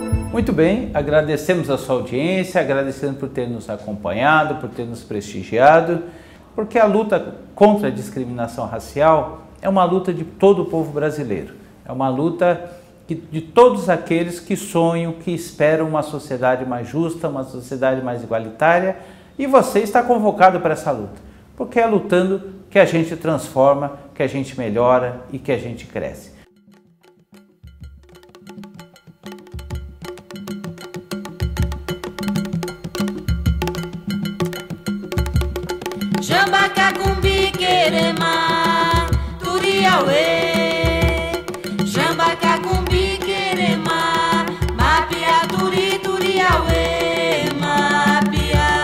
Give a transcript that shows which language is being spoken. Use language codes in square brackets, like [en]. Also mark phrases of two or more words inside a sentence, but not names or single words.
[pt] Muito bem, agradecemos a sua audiência, agradecendo por ter nos acompanhado, por ter nos prestigiado, porque a luta contra a discriminação racial é uma luta de todo o povo brasileiro, é uma luta de todos aqueles que sonham, que esperam uma sociedade mais justa, uma sociedade mais igualitária, e você está convocado para essa luta, porque é lutando que a gente transforma, que a gente melhora e que a gente cresce. Jambacacumbi querema, turiauê. Jambacacumbi querema, mapia turi turiauê, mapia.